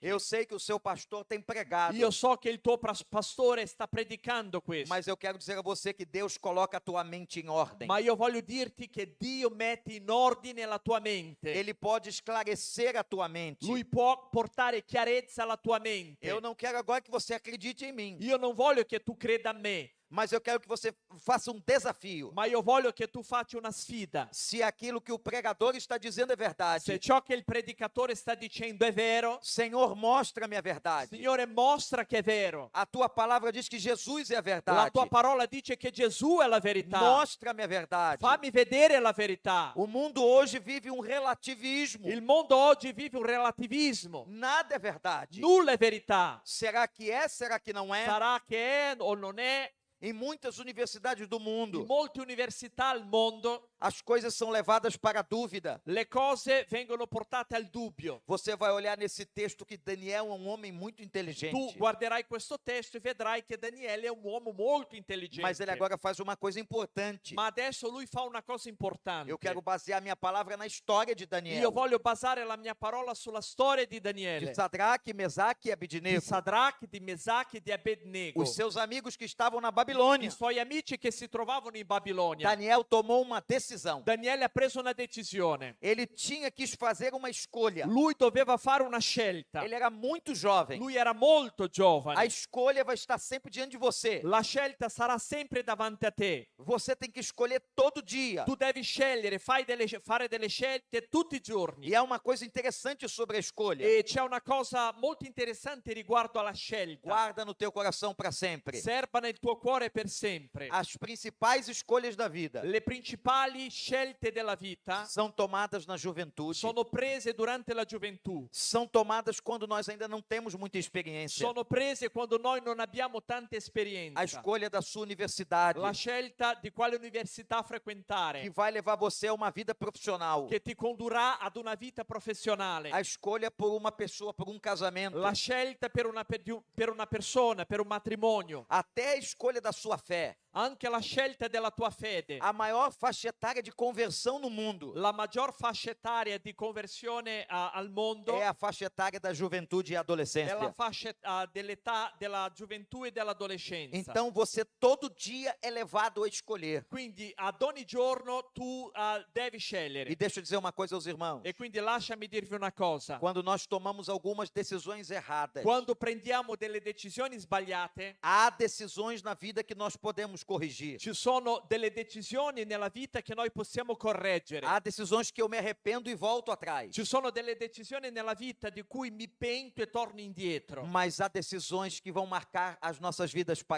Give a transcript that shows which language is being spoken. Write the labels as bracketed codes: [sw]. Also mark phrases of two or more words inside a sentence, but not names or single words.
[pt] Eu sei que o seu pastor tem pregado. [it] Io so che il tuo pastore sta predicando questo. [pt] Mas eu quero dizer a você que Deus coloca a tua mente em ordem. [it] Ma io voglio dirti che Dio mette in ordine la tua mente. [pt] Ele pode esclarecer a tua mente. [it] Lui può portare chiarezza alla tua mente. [pt] Eu não quero agora que você acredite em mim. [it] Io non voglio che tu creda a me. [pt] Mas eu quero que você faça um desafio. [it] Ma io voglio che tu faccia una sfida. [pt] Se aquilo que o pregador está dizendo é verdade. [it] Se ciò che il predicatore sta dicendo è vero. [pt] Senhor, mostra-me a verdade. [it] Signore, mostra che è vero. [pt] A tua palavra diz que Jesus é a verdade. [it] La tua parola dice che Gesù è la verità. [pt] Mostra-me a verdade. [it] Fammi vedere la verità. [pt] O mundo hoje vive um relativismo. [it] Il mondo oggi vive un relativismo. [pt] Nada é verdade. [it] Nulla è verità. [pt] Será que é? Será que não é? [it] Sarà che è o non è. [pt] Em muitas universidades do mundo, [it] In molte università al mondo, [pt] as coisas são levadas para a dúvida. [it] le cose vengono portate al dubbio. [pt] Você vai olhar nesse texto que Daniel é um homem muito inteligente. [it] Tu guarderai questo testo e vedrai che Daniele è un uomo molto intelligente. [pt] Mas ele agora faz uma coisa importante. [it] Ma adesso lui fa una cosa importante. [pt] Eu quero basear minha palavra na história de Daniel. [it] Io voglio basare la mia parola sulla storia di Daniele. [pt] De Sadraque, Mesaque e [it] Di [pt] Abednego. [it] Sadrach, di Mesach e di Abednego. [pt] Os seus amigos que estavam na [it] I [pt] Babilônia. [it] suoi amici che si trovavano in Babilonia. [pt] Daniel tomou uma decisão. [it] Daniele ha preso una decisione. [pt] Ele quis fazer uma escolha. [it] Lui doveva fare una scelta. [pt] Ele era muito jovem. [it] Lui era molto [pt] A [it] giovane. [pt] escolha vai estar sempre diante de você. [it] La scelta sarà sempre davanti a te. [pt] Você tem que escolher todo dia. [it] Tu devi scegliere, fare delle scelte tutti i giorni. [pt] E há uma coisa interessante sobre a escolha. [it] E c'è una cosa molto interessante riguardo alla scelta. [pt] Guarda no teu coração para sempre. [it] Serba nel tuo cuore per sempre. [pt] As principais escolhas da vida [it] Le principali scelte della vita [pt] são tomadas na juventude. [it] sono prese durante la gioventù. [pt] São tomadas quando nós ainda não temos muita experiência. [it] Sono prese quando noi non abbiamo tanta esperienza. [pt] A escolha da sua universidade, [it] La scelta di quale università [pt] que [it] frequentare, [pt] vai levar você a uma vida profissional. [it] che ti condurrà ad una vita professionale. [pt] A escolha por uma pessoa, por um casamento. [it] La scelta per una persona, per un matrimonio. [pt] Até a escolha da sua fé. [it] Anche la scelta della tua fede. [pt] A maior faixa etária de conversão no mundo [it] La maggior fascia etaria di conversione al mondo [pt] é a faixa etária da juventude e [it] è la [pt] adolescência. [it] fascia dell'età della gioventù e dell'adolescenza. [pt] Então você todo dia é levado a escolher. [it] Quindi ad ogni giorno tu devi scegliere. [pt] E deixa eu dizer uma coisa aos irmãos. [it] E quindi lasciami dirvi una cosa. [pt] Quando nós tomamos algumas decisões erradas, [it] Quando prendiamo delle decisioni sbagliate, [pt] há decisões na vida que nós podemos podemos corrigir. [it] Ci sono delle decisioni nella vita che noi possiamo correggere. [pt] Há decisões que eu me arrependo e volto atrás. [it] Ci sono delle decisioni nella vita di cui mi pento e torno indietro. [pt] Mas há decisões que vão marcar as nossas vidas para